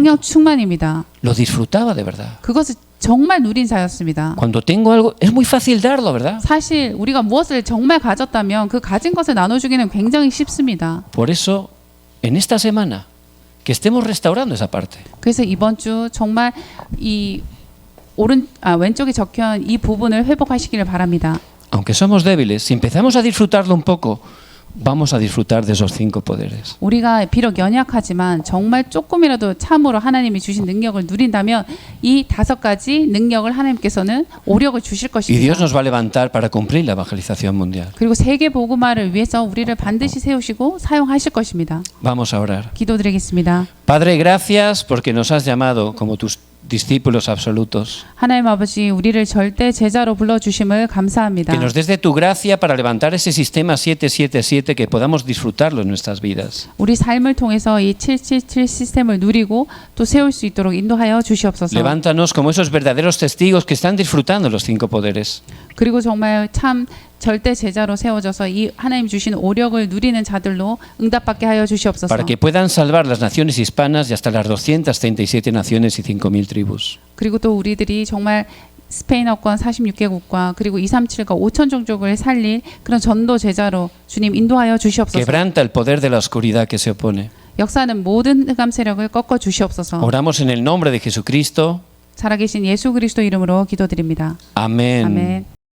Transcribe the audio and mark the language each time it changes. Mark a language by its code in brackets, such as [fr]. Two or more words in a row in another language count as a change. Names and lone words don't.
[ko] 성령 충만입니다. [es] Lo disfrutaba de verdad. [ko] 그것을 정말 누린 자였습니다. [es] Cuando tengo algo, es muy fácil darlo, ¿verdad? [ko] 사실 우리가 무엇을 정말 가졌다면 그 가진 것을 나눠주기는 굉장히 쉽습니다. [es] Por eso, en esta semana, que estemos restaurando esa parte. [ko] 그래서 이번 주 정말 이 왼쪽에 적혀있는 이 부분을 회복하시기를 바랍니다. [es] Aunque somos débiles, si empezamos a disfrutarlo un poco, vamos a disfrutar de esos 5 poderes. [ko] 우리가 비록 연약하지만 정말 조금이라도 참으로 하나님이 주신 능력을 누린다면 이 5가지 능력을 하나님께서는 오력을 주실 [es] Y Dios [ko] 것입니다. [es] nos va a levantar para cumplir la evangelización mundial. [ko] 그리고 세계 복음화를 위해서 우리를 반드시 세우시고 사용하실 것입니다. [es] Vamos a orar. [ko] 기도드리겠습니다. [es] Padre, gracias porque nos has llamado como tus discípulos absolutos. [ko] 하나님 아버지, 우리를 절대 제자로 불러주심을 감사합니다. [es] Que nos des de tu gracia para levantar ese sistema 777, que podamos disfrutarlo en nuestras vidas. [ko] 우리 삶을 통해서 이 777 시스템을 누리고 또 세울 수 있도록 인도하여 주시옵소서. [es] Levántanos como esos verdaderos testigos que están disfrutando los 5 poderes. [ko] 그리고 정말 참 절대 제자로 세워져서 이 하나님 주신 오력을 누리는 자들로 응답받게 하여 주시옵소서. [es] Para que puedan salvar las naciones hispanas y hasta las 237 naciones y 5.000 tribus. [ko] 그리고 또 우리들이 정말 스페인어권 46개국과 그리고 237과 5천 종족을 살릴 그런 전도 제자로 주님 인도하여 주시옵소서. [es] Quebranta el poder de la oscuridad que se opone. [ko] 역사는 모든 흑암 세력을 꺾어 주시옵소서. [es] Oramos en el nombre de Jesucristo. [ko] 살아계신 예수 그리스도 이름으로 기도드립니다. [es] Amén. [ko] 아멘.